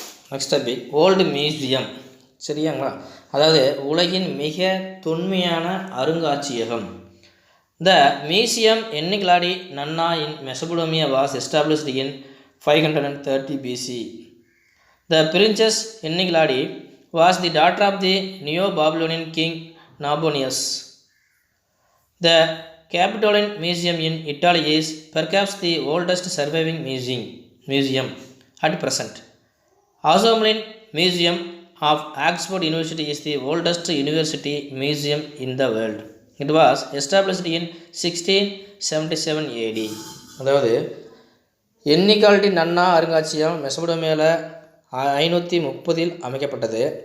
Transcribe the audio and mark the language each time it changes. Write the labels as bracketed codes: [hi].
[en] Next topic old museum. [ta] சரியாங்களா? அதாவது உலகின் மிக தொன்மையான அருங்காட்சியகம். [en] The museum Ennigaldi Nanna in Mesopotamia was established in 530 BC. The princess Ennigladi was the daughter of the Neo-Babylonian king Nabonidus. The Capitoline Museum in Italy is perhaps the oldest surviving museum at present. Asomlin Museum of Oxford University is the oldest university museum in the world. It was established in 1677 AD. [ta] அதாவது என்னிகால்டி நன்னா அருங்காட்சியகம் மெசபடோமியாவில் 530 அமைக்கப்பட்டது.